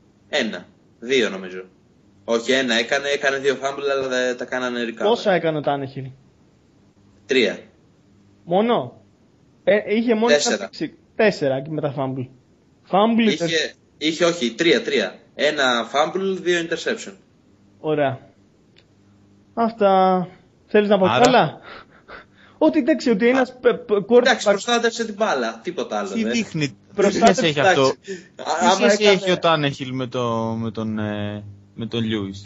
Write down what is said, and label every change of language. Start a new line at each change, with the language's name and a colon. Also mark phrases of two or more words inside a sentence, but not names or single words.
Greek: Δύο νομίζω. Όχι, έκανε 2 fumble, αλλά δεν τα κάνανε recover. Πόσα έκανε ο Tannehill? 3. Μόνο? Είχε μόνο 4 και με τα fumble. Fumble είχε όχι, 3. 1 fumble, 2 interception. Ωραία. Αυτά. Θέλεις να πω άλλα? Ότι εντάξει, ότι ένας εντάξει, προστάτευσε την μπάλα. Τίποτα άλλο. Τι δείχνει. Τι σχέση έχει αυτό? Τι σχέση έχει ο Tannehill με τον Lewis?